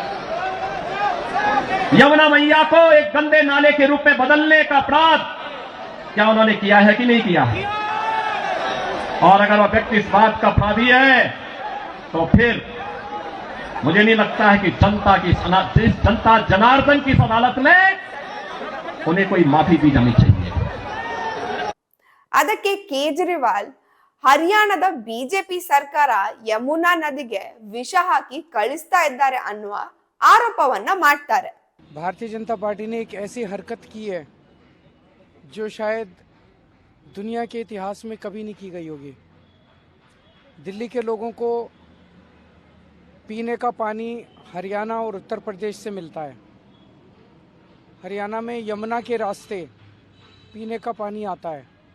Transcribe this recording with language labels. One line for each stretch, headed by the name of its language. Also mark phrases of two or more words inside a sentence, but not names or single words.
Hindi: यमुना मैया को एक गंदे नाले के रूप में बदलने का अपराध क्या उन्होंने किया है कि नहीं किया है? और अगर वह व्यक्ति इस बात का अपराधी है तो फिर मुझे नहीं लगता है कि जनता जनार्दन की अदालत में उन्हें कोई माफी दी जानी चाहिए.
Kannada: ಅದಕ್ಕೆ ಕೇಜ್ರಿವಾಲ್ ಹರಿಯಾಣದ ಬಿಜೆಪಿ ಸರ್ಕಾರ ಯಮುನಾ ನದಿಗೆ ವಿಷ ಹಾಕಿ ಕಳಿಸ್ತಾ ಇದ್ದಾರೆ ಅನ್ನುವ ಆರೋಪವನ್ನ ಮಾಡ್ತಾರೆ.
Hindi: भारतीय जनता पार्टी ने एक ऐसी हरकत की है जो शायद दुनिया के इतिहास में कभी नहीं की गई होगी. दिल्ली के लोगों को पीने का पानी हरियाणा और उत्तर प्रदेश से मिलता है। हरियाणा में यमुना के रास्ते पीने का पानी आता है।